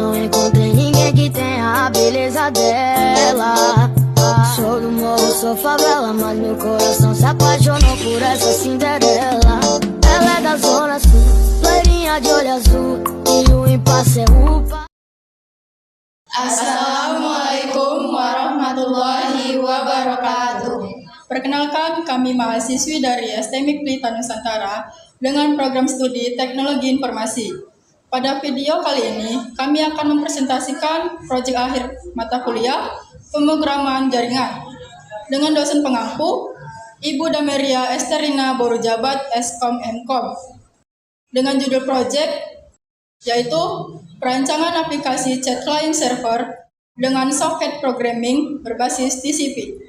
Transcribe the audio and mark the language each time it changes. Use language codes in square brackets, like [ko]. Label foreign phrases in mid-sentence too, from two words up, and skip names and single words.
[pt] encontrei ninguém que tenha a beleza dela. Sou do morro, sou favela, mas meu coração se apaixonou por essa Cinderela. Ela é da zona sul, loirinha de olho azul, e o impasse é upa. [ar] السلام عليكم ورحمة الله وبركاته. [id] Perkenalkan, kami mahasiswi dari STMIK Pelita Nusantara dengan program studi Teknologi Informasi. Pada video kali ini, kami akan mempresentasikan proyek akhir mata kuliah pemrograman jaringan dengan dosen pengampu Ibu Dameria Esterina Borujabat Eskom Mkom dengan judul proyek yaitu perancangan aplikasi [en] chat client server [id] dengan [en] soket programming [id] berbasis TCP.